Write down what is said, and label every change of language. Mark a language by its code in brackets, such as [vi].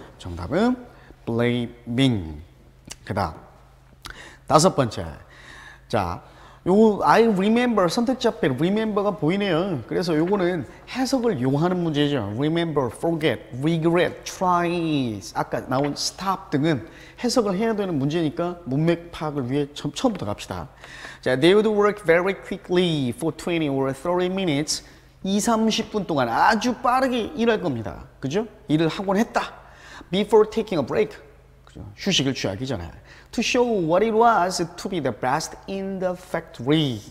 [ko] 정답은 blaming. 그 다음 다섯 번째, 자, 요 I remember 선택지 앞에 remember가 보이네요. 그래서 요거는 해석을 요하는 문제죠. remember, forget, regret, try, 아까 나온 stop 등은 해석을 해야 되는 문제니까 문맥 파악을 위해 처음부터 갑시다. [en] 자, they would work very quickly for 20 or 30 minutes. [ko] 20-30분 동안 아주 빠르게 일할 겁니다. 그죠? 일을 하곤 했다. [en] Before taking a break. [ko] 그죠? 휴식을 취하기 전에. [en] To show what it was to be the best in the factory.